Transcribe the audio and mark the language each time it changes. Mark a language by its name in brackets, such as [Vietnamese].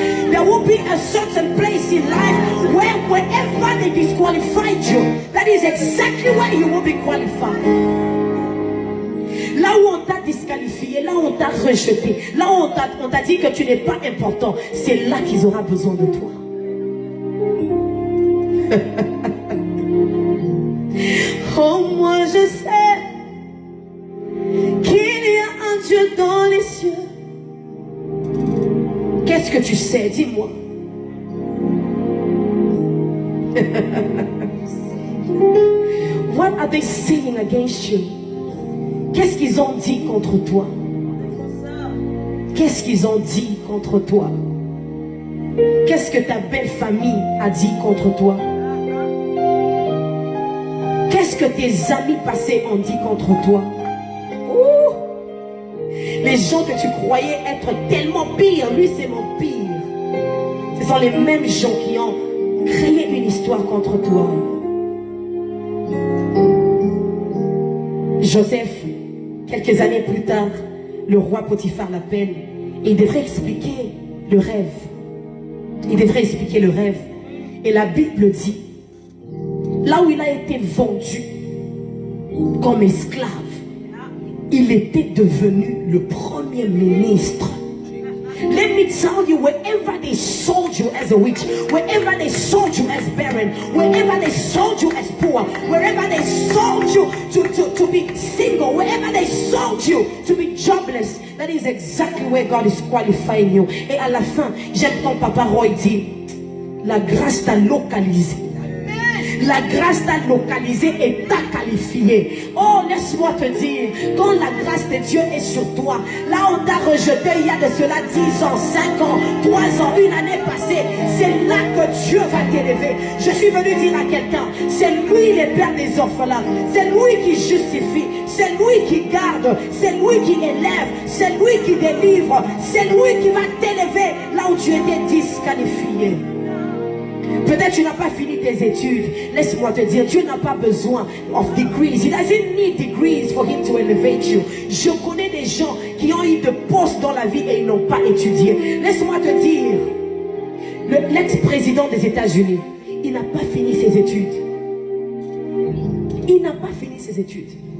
[English] There will be a certain place in life where wherever they disqualified you, that is exactly where you will be qualified. [French] Là où on t'a disqualifié, là où on t'a rejeté, là où on t'a dit que tu n'es pas important, c'est là qu'ils auront besoin de toi. Oh, moi je sais qu'il y a un Dieu dans les cieux. Qu'est-ce que tu sais? Dis-moi. [English] What are they saying against you? [French] Qu'est-ce qu'ils ont dit contre toi? Qu'est-ce qu'ils ont dit contre toi? Qu'est-ce que ta belle famille a dit contre toi? Qu'est-ce que tes amis passés ont dit contre toi? Ouh! Les gens que tu croyais être tellement pires, lui c'est mon pire. Ce sont les mêmes gens qui ont créé une histoire contre toi. Joseph, quelques années plus tard, le roi Potiphar l'appelle et il devrait expliquer le rêve. Il devrait expliquer le rêve. Et la Bible dit, là où il a été vendu comme esclave, il était devenu le premier ministre. [English] Let me tell you, wherever they sold you as a witch, wherever they sold you as barren, wherever they sold you as poor, wherever they sold you to be single, wherever they sold you to be jobless, that is exactly where God is qualifying you. [French] Et à la fin, j'aime ton papa Roy dit, la grâce t'a localisé. La grâce t'a localisé et t'a qualifié. Oh, laisse-moi te dire, quand la grâce de Dieu est sur toi, là on t'a rejeté il y a de cela 10 ans, 5 ans, 3 ans, une année passée, c'est là que Dieu va t'élever. Je suis venu dire à quelqu'un, c'est lui le père des orphelins, c'est lui qui justifie, c'est lui qui garde, c'est lui qui élève, c'est lui qui délivre, c'est lui qui va t'élever là où tu étais disqualifié. Peut-être tu n'as pas fini tes études. Laisse-moi te dire, Dieu n'a pas besoin [English] of degrees. He doesn't need degrees for him to elevate you. [French] Je connais des gens qui ont eu de postes dans la vie et ils n'ont pas étudié. Laisse-moi te dire, l'ex-président des États-Unis, il n'a pas fini ses études. Il n'a pas fini ses études.